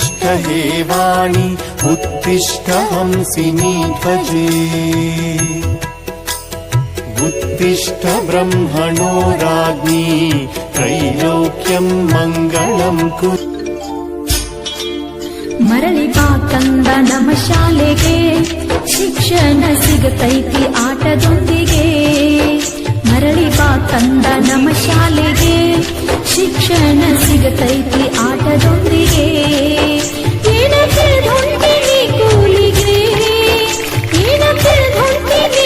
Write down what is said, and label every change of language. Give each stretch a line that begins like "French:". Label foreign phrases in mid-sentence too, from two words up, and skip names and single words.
Sanskrit: हे वाणी उत्तिष्ठ हंसिनी ध्वजे उत्तिष्ठ ब्रह्मणो राज्ञी त्रैलोक्यं मङ्गलं कुरु
Kannada: ಮರಳಿ ಬಾ ಕಂದ ನಮ್ಮ ಶಾಲೆಗೆ ಶಿಕ್ಷಣ ಸಿಗತೈತಿ ಆಟದೊಂದಿಗೆ ಮರಳಿ ಬಾ ಕಂದ ನಮ್ಮ ಶಾಲೆಗೆ ಶಿಕ್ಷಣ ಸಿಗತೈತಿ ಆಟದೊಂದಿಗೆ ಏನಕ್ಕೆ ಹೊಂಟಿನಿ ಕೂಲಿಗೆ ಏನಕ್ಕೆ ಹೊಂಟಿನಿ